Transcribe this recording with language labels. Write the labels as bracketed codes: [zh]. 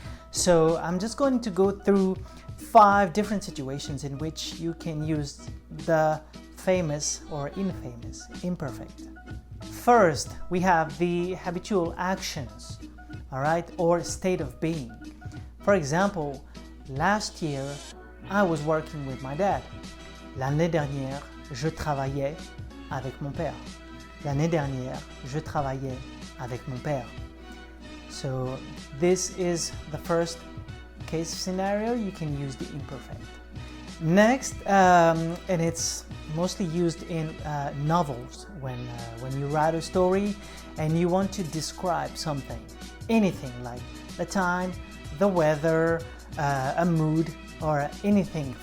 [en] So I'm just going to go through 5 different situations in which you can use the famous or infamous imperfect. First, we have the habitual actions, alright, or state of being. For example, last year, I was working with my dad. [fr] L'année dernière, je travaillais avec mon père. L'année dernière, je travaillais avec mon père. [en] So this is the first case scenario. You can use the imperfect. Next, and it's mostly used in novels when you write a story and you want to describe something, anything like the time, the weather, a mood, or anything.